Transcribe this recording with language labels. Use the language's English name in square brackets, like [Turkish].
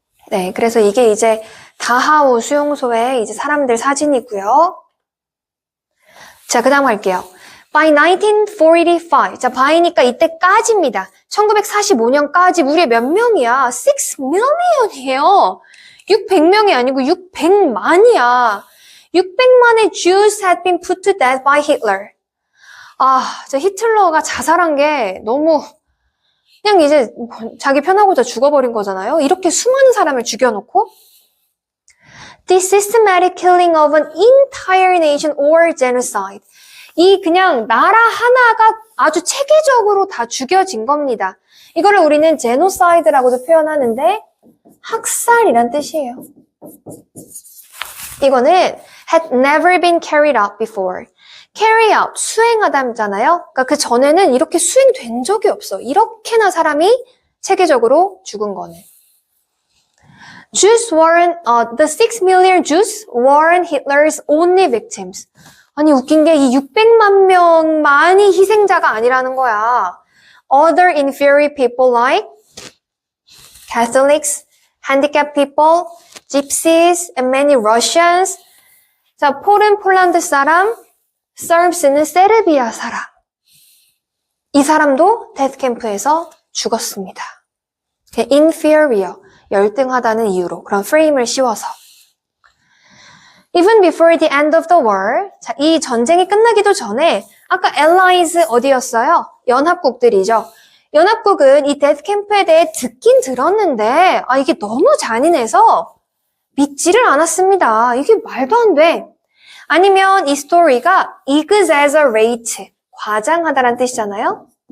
[Korean] 네, 그래서 이게 이제 다하우 수용소의 이제 사람들 사진이고요. 자, 그 다음 갈게요. [English] By 1945. [Korean] 자, by니까 이때까지입니다. 1945년까지 무려 몇 명이야? [English] 6 million [Korean] 이에요. 600명이 아니고 600만이야. 600만의 [English] Jews had been put to death by Hitler. [Korean] 아, 저 히틀러가 자살한 게 너무 그냥 이제 자기 편하고자 죽어버린 거잖아요. 이렇게 수많은 사람을 죽여놓고 [English] The systematic killing of an entire nation or genocide. [Korean] 이 그냥 나라 하나가 아주 체계적으로 다 죽여진 겁니다. 이거를 우리는 제노사이드라고도 표현하는데 학살이란 뜻이에요. 이거는 [English] had never been carried out before. carry out, [Korean] 수행하다잖아요. 그러니까 그 전에는 이렇게 수행된 적이 없어. 이렇게나 사람이 체계적으로 죽은 거는. [English] Jews weren't, the 6 million Jews weren't Hitler's only victims. [Korean] 아니 웃긴 게 이 600만 명만이 희생자가 아니라는 거야. [English] Other inferior people like Catholics, handicapped people, gypsies, and many Russians. [Korean] 자, 폴은 폴란드 사람, Serbs는 세르비아 사람. 이 사람도 데스캠프에서 죽었습니다. inferior, 열등하다는 이유로 그런 프레임을 씌워서. [English] Even before the end of the war, [Korean] 자, 이 전쟁이 끝나기도 전에 아까 [English] allies [Korean] 어디였어요? 연합국들이죠. 연합국은 이 데스캠프에 대해 듣긴 들었는데 이게 너무 잔인해서 믿지를 않았습니다. 이게 말도 안 돼. 아니면 이 스토리가 exaggerate, 과장하다란 뜻이잖아요.